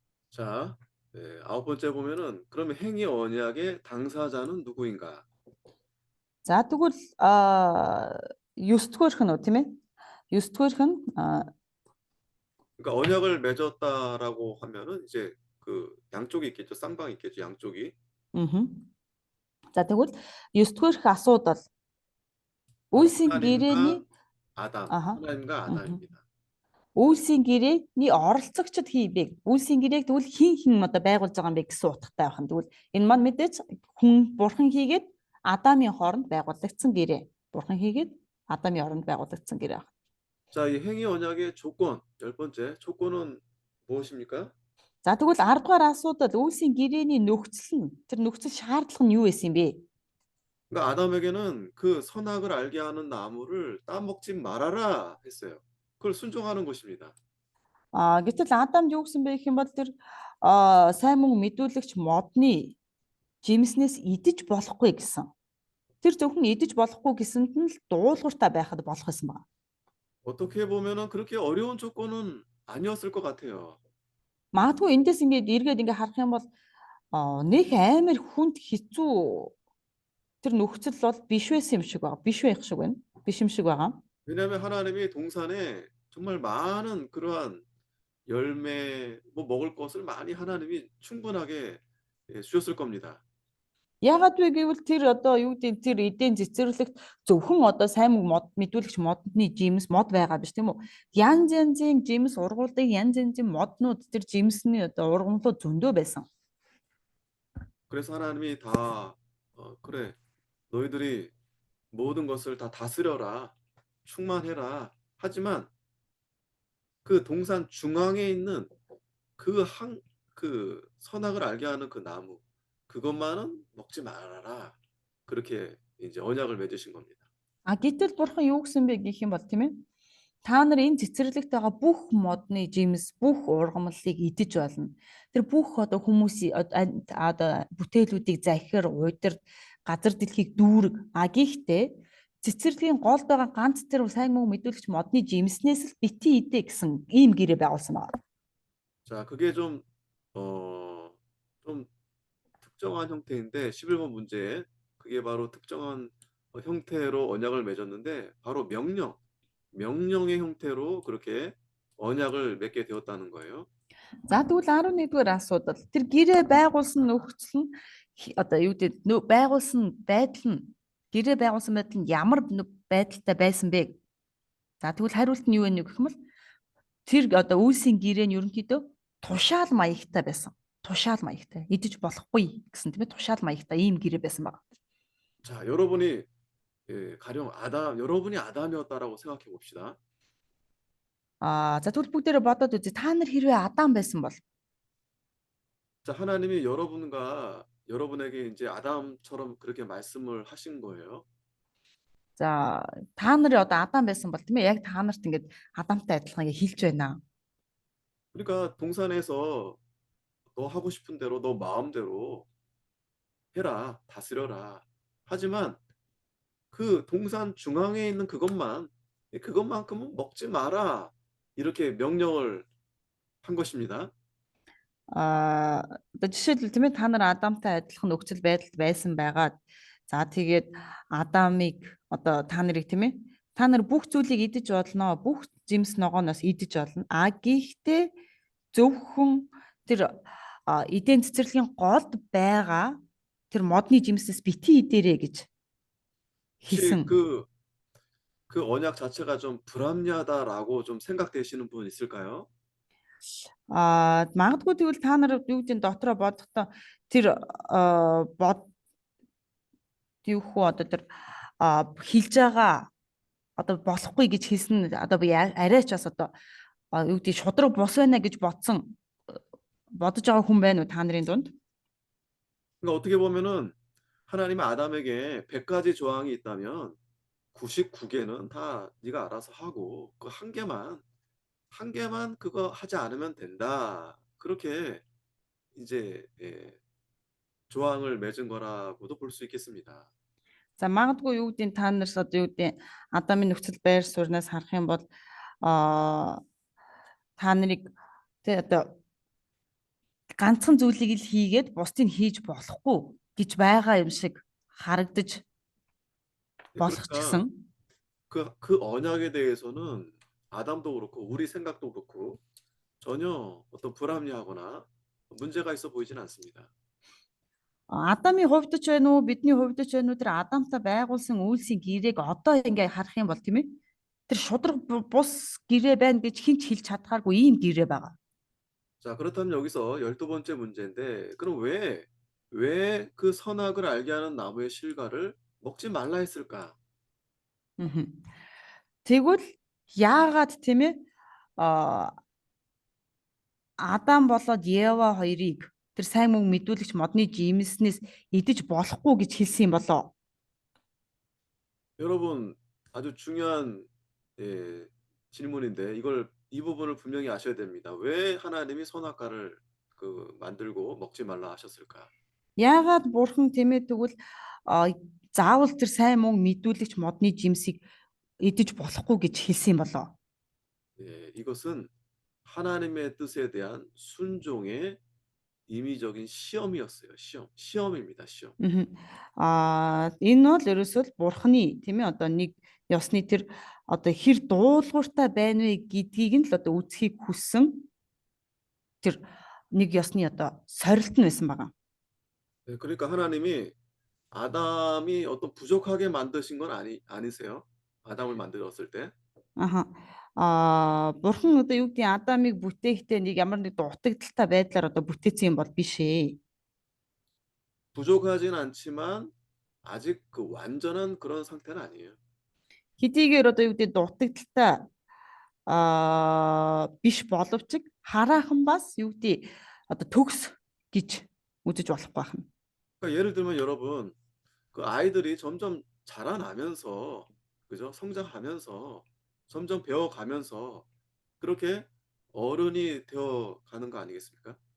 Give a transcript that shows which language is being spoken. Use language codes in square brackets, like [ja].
[ko] 자, 아홉 번째 보면은 그러면 행위 언약의 당사자는 누구인가? [mn] За тэгвэл 9-р хэн үү тийм ээ? 9-р хэн [ko] 그러니까 언약을 맺었다라고 하면은 이제 그 양쪽이 있겠죠. 쌍방이 있겠죠. 양쪽이. [mn] За тэгвэл 9-р асуудал үйлсийн гэрээний [ko] 하나님과 아담입니다. [mn] үйлсийн гэрээний оролцогчд хийбэг. Үйлсийн гэрээг тэгвэл хин одоо байгуулж байгаа юм бэ гэсэн утгатай байна. Тэгвэл энэ маань мэдээж хүн бурхан хийгээд Адамын хооронд байгуулагдсан гэрээ. Бурхан хийгээд Адамын оронд байгуулагдсан гэрээ. [ko] 자, 이 행위 언약의 조건, 열 번째 조건은 무엇입니까? [mn] За тэгвэл 10 дугаар асуудал үйлсийн гэрээний нөхцөл нь тэр нөхцөл шаардлага нь юу байсан юм бэ? [ko] 그러니까 아담에게는 그 선악을 알게 하는 나무를 따먹지 말아라 했어요. 그걸 순종하는 것입니다. [mn] Гэтэл Адамд юу гэсэн бэ гэх юм бол тэр сайн мөн мэдүүлэгч модны жимснээс идэж болохгүй гэсэн. Тэр зөвхөн идэж болохгүй гэсэнд нь л дуулууртай байхад болох гэсэн байна. [ko] 어떻게 보면은 그렇게 어려운 조건은 아니었을 것 같아요. [mn] Магадгүй эндээс ингээд эргээд ингээд харах юм бол нэг амар хүнд хэцүү тэр нөхцөл бол биш байсан юм шиг байна. Биш байх шиг байна. Биш юм шиг байгаа. [ko] 왜냐하면 하나님이 동산에 정말 많은 그러한 열매, 뭐 먹을 것을 많이 하나님이 충분하게 주셨을 겁니다. [mn] Яагаад вэ гэвэл тэр одоо юу гэдэг тэр эдийн цэцэрлэгт зөвхөн одоо сайн мод мэдүүлэгч модны жимс мод байгаа биш тийм үү? Янз янзын жимс ургуулдаг янз янзын моднууд тэр жимсний одоо ургамлууд зөндөө байсан. [ko] 그래서 하나님이 다 그래 너희들이 모든 것을 다 다스려라 충만해라 하지만 그 동산 중앙에 있는 그 선악을 알게 하는 그 나무 그것만은 먹지 말아라 그렇게 이제 언약을 맺으신 겁니다. [mn] Гэтэл бурхан юу гэсэн бэ гэх юм бол тийм ээ? Та нар энэ цэцэрлэгт байгаа бүх модны жимс, бүх ургамлыг идэж болно. Тэр бүх одоо хүмүүсийн одоо бүтээлүүдийг захир, уйдар, газар дэлхийг дүүрэг. Гэхдээ цэцэрлэгийн голд байгаа ганц тэр сайн мөн мэдүүлэгч модны жимснээс л бити идэ гэсэн ийм гэрээ байгуулсан байна. [ko] 자, 그게 좀 특정한 형태인데 11번 문제에 그게 바로 특정한 형태로 언약을 맺었는데 바로 명령의 형태로 그렇게 언약을 맺게 되었다는 거예요. [mn] За тэгвэл 11-р асуудал. Тэр гэрээ байгуулсан нөхцөл нь одоо юу гэдэг байгуулсан байдал нь гэрээ байгуулсан байдал нь ямар байдалтай байсан бэ? За тэгвэл хариулт нь юу вэ гэх юм бол тэр одоо үйлсийн гэрээ нь ерөнхийдөө тушаал маягтай байсан. Тушаал маягтай. Идэж болохгүй гэсэн тийм ээ тушаал маягтай ийм гэрээ байсан байна. [ko] 자, 여러분이 가령 여러분이 아담이었다라고 생각해 봅시다. [mn] За тэгвэл бүгдээрээ бодоод үзье. Та нар хэрвээ Адам байсан бол [ko] 자, 하나님이 여러분에게 이제 아담처럼 그렇게 말씀을 하신 거예요. [mn] за та нар одоо Адам байсан бол тийм ээ яг та нарт ингээд Адамтай адилхан ингээд хэлж байна. [ko] 그러니까 동산에서 너 하고 싶은 대로 너 마음대로 해라, 다스려라. 하지만 그 동산 중앙에 있는 그것만큼은 먹지 마라. 이렇게 명령을 한 것입니다. [mn] Одоо жишээлбэл тийм ээ та нар Адамтай адилхан нөхцөл байдалд байсан байгаад за тэгээд Адамыг одоо та нарыг тийм ээ та нар бүх зүйлийг идэж болно, бүх жимс ногооноос идэж болно. Гэхдээ зөвхөн тэр эдийн цэцэрлэгийн голд байгаа тэр модны жимсээс бити идэрэ гэж [ko] 혹시 [mn] хэлсэн. [ko] 그 언약 자체가 좀 불합리하다라고 좀 생각되시는 분 있을까요? [mn] Магадгүй тэгвэл та нар юу гэдэг дотроо бодохдоо тэр юу хөө одоо тэр хэлж байгаа одоо болохгүй гэж хэлсэн одоо би арайч бас одоо юу гэдэг шудраг бус байна гэж бодож байгаа хүн байна уу та нарын дунд? [ko] 그러니까 어떻게 보면은 하나님이 아담에게 100가지 조항이 있다면 99개는 다 네가 알아서 하고 그 한 개만 그거 하지 않으면 된다. 그렇게 이제 조항을 맺은 거라고도 볼 수 있겠습니다. [mn] За магадгүй юу гэдэг та нараас одоо юу гэдэг Адамын нөхцөл байр сууриас харах юм бол та нарыг тэ одоо ганцхан зүйлийг л хийгээд бусдыг хийж болохгүй гэж байгаа юм шиг харагдаж болох ч гэсэн [ko] 그 언약에 대해서는 아담도 그렇고 우리 생각도 그렇고 전혀 어떤 불합리하거나 문제가 있어 보이진 않습니다. [mn] Адамын хувьд ч байна уу бидний хувьд ч байна уу тэр Адамтай байгуулсан үйлсийн гэрээг одоо ингээ харах юм бол тийм ээ тэр шудраг бус гэрээ байна гэж хэн ч хэлж чадхааргүй ийм гэрээ байгаа. [ko] 자, 그렇다면 여기서 12번째 문제인데 그럼 왜 왜 그 선악을 알게 하는 나무의 실과를 먹지 말라 했을까? Мгм. [mn] Тэгвэл яагаад тийм ээ а Адам болоод Ева хоёрыг тэр сайн мөн мэдүүлэгч модны жимснээс идэж болохгүй гэж хэлсэн юм болоо. [ko] 여러분, 아주 중요한 예, 질문인데 이 부분을 분명히 아셔야 됩니다. 왜 하나님이 선악과를 만들고 먹지 말라 하셨을까? [mn] Яагаад бурхан тийм ээ тэгвэл заавал тэр сайн мөн мэдүүлэгч модны жимсийг идэж болохгүй гэж хэлсэн юм болоо. [ko] 예, 이것은 하나님의 뜻에 대한 순종의 임의적인 시험이었어요. 시험입니다. 시험. Мгм. [mn] Энэ бол ерөөсөө л бурханы тийм ээ одоо нэг ёсны тэр одоо хэр дуулууртай байна вэ гэдгийг нь л одоо үзхийг хүссэн тэр нэг ёсны одоо сорилт нь байсан байгаа. [ko] 예, 그러니까 하나님이 아담이 어떤 부족하게 만드신 건 아니세요? 아담을 만들었을 때. Аха. [mn] Бурхан одоо юу гэдэг Адамыг бүтээхдээ нэг ямар нэг дутагдaltaй байдлаар одоо бүтээсэн юм бол биш ээ. [ko] 부족하진 않지만 아직 그 완전한 그런 상태는 아니에요. [mn] Хэдийгээр одоо юу гэдэг дутагдaltaй биш боловч хараахан бас юу гэдэг одоо төгс гэж үзэж болохгүй байна. [ko] 그러니까 예를 들면 여러분, 그 아이들이 점점 자라나면서, 그죠? 성장하면서, 점점 배워가면서 그렇게 어른이 되어 가는 거 아니겠습니까?